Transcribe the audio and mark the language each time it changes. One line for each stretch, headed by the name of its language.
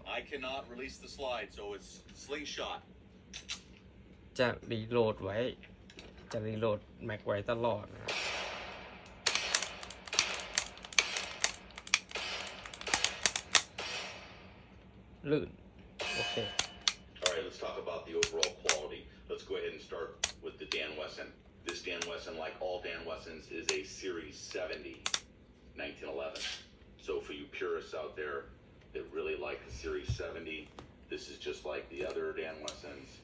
English: I cannot release the slide, so it's slingshot.
Thai: จะรีโหลดไว้ จะรีโหลดแม็กไว้ตลอดนะครับลื่นโอเค
English: All right, let's talk about the overall quality. Let's go ahead and start with the Dan Wesson. This Dan Wesson, like all Dan Wessons, is a Series 70 1911. So for you purists out there that really like the Series 70, this is just like the other Dan Wessons.